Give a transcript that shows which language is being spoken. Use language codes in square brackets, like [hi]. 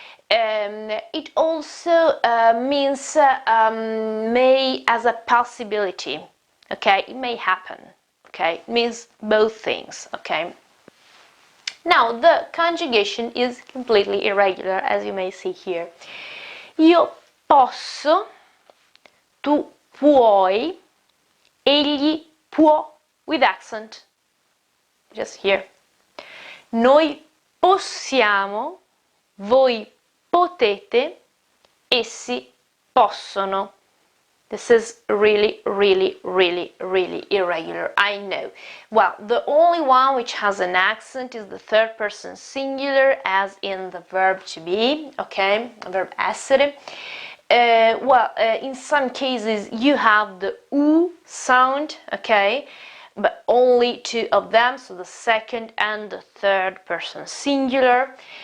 [en] It also means may as a possibility, okay, it may happen, okay, it means both things, okay. Now, the conjugation is completely irregular, as you may see here. [it] Io posso, tu puoi, egli può, [en] with accent, just here. [it] Noi possiamo, voi potete, essi possono. [en] This is really, really, really, really irregular, I know. Well, the only one which has an accent is the third person singular, as in the verb to be, okay, verb essere. In some cases you have the U sound, okay, but only two of them, so the second and the third person singular.